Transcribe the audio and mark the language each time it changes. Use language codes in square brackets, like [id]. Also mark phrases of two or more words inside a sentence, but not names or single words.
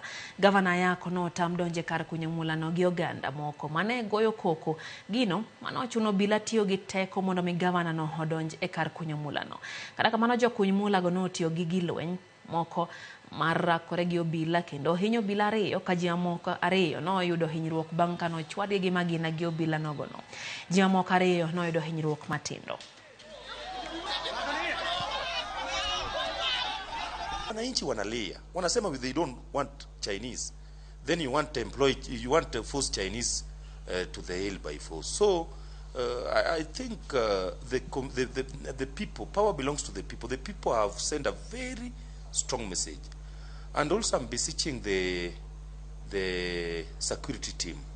[luo] Gavana Yako notam donje kar kunyo mula no gi oganda moko mane goyo koko gino mano chuno bila tiyo gi teko mondo mi gavana no odonj e kar kunyo mula no. Kata kamano jokuny mula go notiyo gi gilweny moko marakore gi obila kendo hinyo obila ariyo ka ji moko ariyo no yudo hinyruok bang' kano chwadgi gi magina gi obila nogono. Ji moko ariyo no yudo hinyruok matindo. [sw] Wananchi wanalia, wanasema [en] they don't want Chinese, then you want to force Chinese to the hill by force. So I think the people, power belongs to the people. The people have sent a very strong message. And also I'm beseeching the security team.